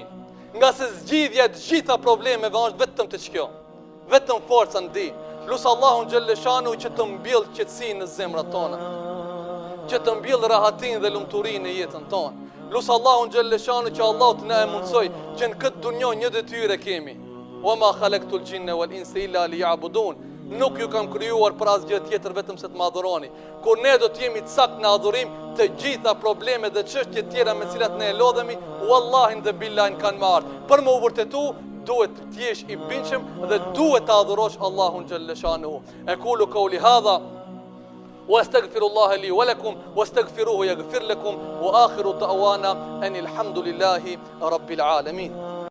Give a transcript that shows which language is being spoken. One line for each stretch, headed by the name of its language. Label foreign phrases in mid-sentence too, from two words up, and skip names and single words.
Albanian: Nga se zgjidhja të gjitha problemeve është vetëm të qkjo. Vetëm forca në din. Lusë Allahun
Arabic: جل شأنه
Albanian: që të mbill qetësinë në zemrat tona. Që të mbill rahatin dhe lumturin e jetën tonë. Lusë Allahun
Arabic: جل شأنه
Albanian: që Allah të na e mundsoj që në këtë dunjo një detyre kemi.
Arabic: وما خلقت الجن والإنس إلا ليعبدون.
Albanian: Nuk ju kam krijuar për asgjë tjetër vetëm se të më adhuroni. Kur ne do të jemi të sakt në adhurim, të gjitha problemet dhe çështjet tjera me cilat ne e lodhemi, wallahi dhe billahi kanë marrë. Për më u vërtetu, duhet të jesh I binqëm dhe duhet të adhurosh Allahun
Arabic: جل شأنه. أقول قولي هذا واستغفر الله لي ولكم واستغفروه يغفر لكم واخر دعوانا ان الحمد لله رب العالمين.